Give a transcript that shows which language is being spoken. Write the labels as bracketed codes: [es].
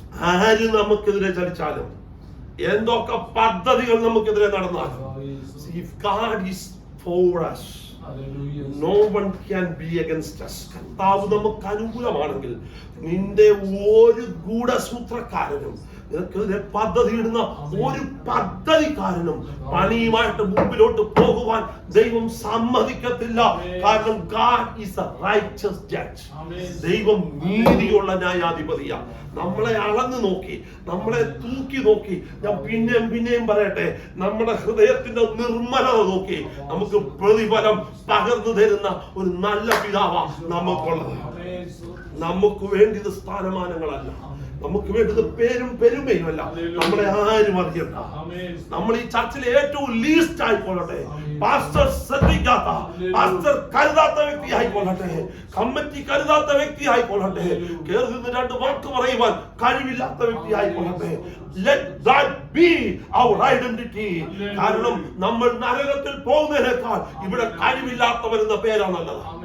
[ml] ആര് നമുക്കെതിരെ ചലിച്ചാലും, എന്തൊക്കെ പദ്ധതികൾ നമുക്കെതിരെ നടന്നാലും, [en] if God is for us, no one can be against us. [ml] കർത്താവ് നമുക്ക് അനുകൂലമാണെങ്കിൽ നിന്റെ ഒരു ഗൂഢസൂത്രക്കാരനും നിനക്കെതിരെ പദ്ധതി ഇടുന്ന ഒരു പദ്ധതിക്കാരനും പണിയുമായിട്ട് മുമ്പിലോട്ട് പോകുവാൻ ദൈവം സമ്മതിക്കത്തില്ല. കാരണം [en] God is a righteous judge. [ml] ദൈവം നീതിയുള്ള ന്യായാധിപതിയാണ്. നമ്മളെ അളന്നു നോക്കി, നമ്മളെ തൂക്കി നോക്കി, ഞാൻ പിന്നെയും പറയട്ടെ, നമ്മുടെ ഹൃദയത്തിന്റെ നിർമ്മലത നോക്കി നമുക്ക് പ്രതിഫലം പകർന്നു തരുന്ന ഒരു നല്ല പിതാവാ നമുക്കുള്ളത്. നമുക്ക് വേണ്ടിയത് സ്ഥാനമാനങ്ങളല്ല, നമുക്ക് വേണ്ടത് പേരും പെരുമയുമല്ല. നമ്മളെ ആരും അറിയണ്ട. നമ്മൾ ഈ ചർച്ചിലെ ഏറ്റവും ലീസ്റ്റ് ആയിക്കൊള്ളട്ടെ, പാസ്റ്റർ ശ്രദ്ധിക്കാത്ത, പാസ്റ്റർ കരുതാത്ത വ്യക്തി ആയിക്കൊള്ളട്ടെ, കമ്മിറ്റി കരുതാത്ത വ്യക്തി ആയിക്കൊള്ളട്ടെ, കേറി നിന്ന് രണ്ട് വാക്ക് പറയുവാൻ കഴിവില്ലാത്ത വ്യക്തി ആയിക്കൊള്ളട്ടെ. [en] Let that be our identity. [ml] കാരണം നമ്മൾ നരകത്തിൽ പോകുന്നതിനേക്കാൾ ഇവിടെ കഴിവില്ലാത്തവരെന്ന പേരാണ് നല്ലത്.